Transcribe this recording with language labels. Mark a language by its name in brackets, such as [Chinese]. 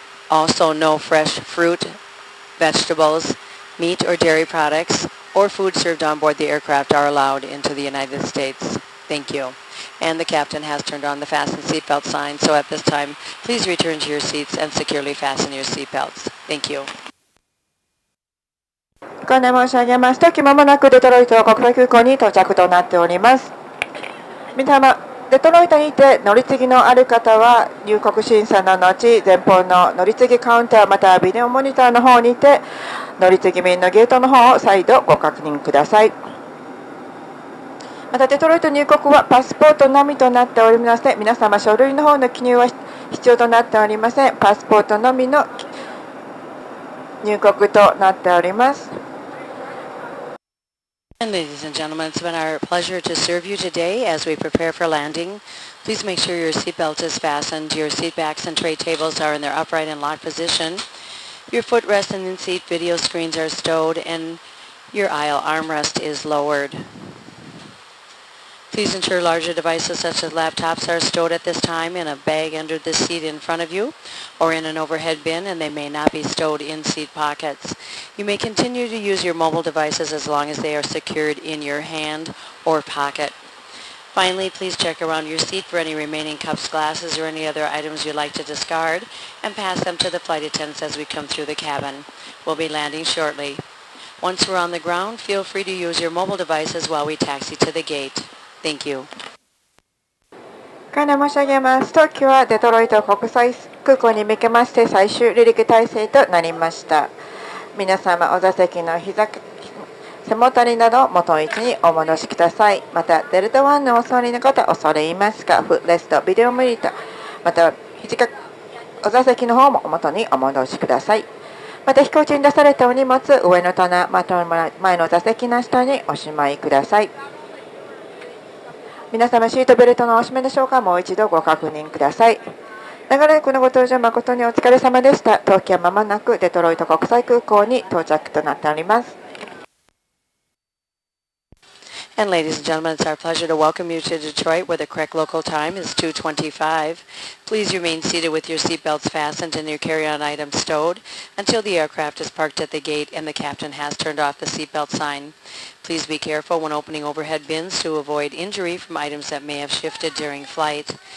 [English] Also, no fresh fruit, vegetables, meat or dairy products, or food served on board the aircraft are allowed into the United States. Thank you. And the captain has turned on the fasten seatbelt sign, so at this time, please return to your seats and securely fasten your seatbelts. Thank you. [Japanese] ご案内申し上げますと、間もなくデトロイト国際空港に到着となっております。皆様、デトロイトにて乗り継ぎのある方は、入国審査の後、前方の乗り継ぎカウンターまたはビデオモニターの方にて、乗り継ぎ便のゲートの方を再度ご確認ください。また、デトロイト入国はパスポートのみとなっておりますので、皆様、書類の方の記入は必要となっておりません。パスポートのみの入国となっております。 [English] And ladies and gentlemen, it's been our pleasure to serve you today as we prepare for landing. Please make sure your seatbelt is fastened, your seat backs and tray tables are in their upright and locked position, your footrest and in-seat video screens are stowed, and your aisle armrest is lowered. Please ensure larger devices such as laptops are stowed at this time in a bag under the seat in front of you or in an overhead bin, and they may not be stowed in seat pockets. You may continue to use your mobile devices as long as they are secured in your hand or pocket. Finally, please check around your seat for any remaining cups, glasses, or any other items you'd like to discard and pass them to the flight attendants as we come through the cabin. We'll be landing shortly. Once we're on the ground, feel free to use your mobile devices while we taxi to the gate. Thank you. [Japanese] ご案内申し上げますと、今日はデトロイト国際空港に向けまして最終離陸態勢となりました。皆様、お座席の背もたれなど元の位置にお戻しください。また、デルタ1のお座りの方、恐れ入りますが、フットレスト、ビデオモニター、また、お座席の方も元にお戻しください。また、飛行中に出されたお荷物、上の棚、また前の座席の下におしまいください。皆様、シートベルトのお締めでしょうか。もう一度ご確認ください。長らくのご搭乗誠にお疲れ様でした。当機はまもなくデトロイト国際空港に到着となっております。 [English] And ladies and gentlemen, it's our pleasure to welcome you to Detroit, where the correct local time is 2:25. Please remain seated with your seatbelts fastened and your carry-on items stowed until the aircraft is parked at the gate and the captain has turned off the seatbelt sign. Please be careful when opening overhead bins to avoid injury from items that may have shifted during flight.